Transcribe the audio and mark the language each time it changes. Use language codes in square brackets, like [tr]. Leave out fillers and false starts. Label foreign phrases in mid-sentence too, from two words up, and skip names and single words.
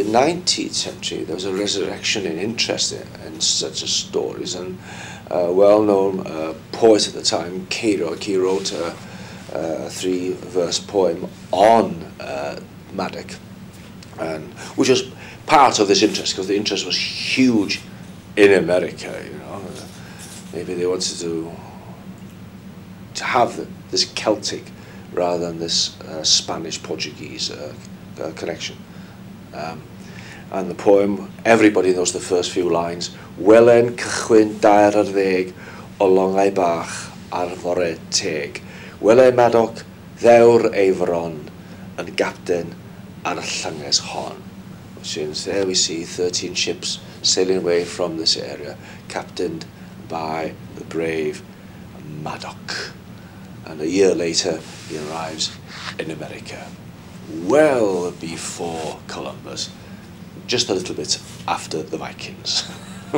[en] 19th century there was a resurrection in interest in such stories, and a well-known poet at the time, Ceiriog, he wrote a 3-verse poem on Maddox, and which was part of this interest, because the interest was huge in America. You know, maybe they wanted to have this Celtic rather than this Spanish-Portuguese connection. And the poem, everybody knows the first few lines. [cy] Welen cychwyn dair ar ddeg o longau bach ar fore teg. Wele Maddox ddewr ei fron yn gapten ar y llynges hon. [en] Since there we see 13 ships sailing away from this area, captained by the brave Maddox. And a year later, he arrives in America, well before Columbus, just a little bit after the Vikings.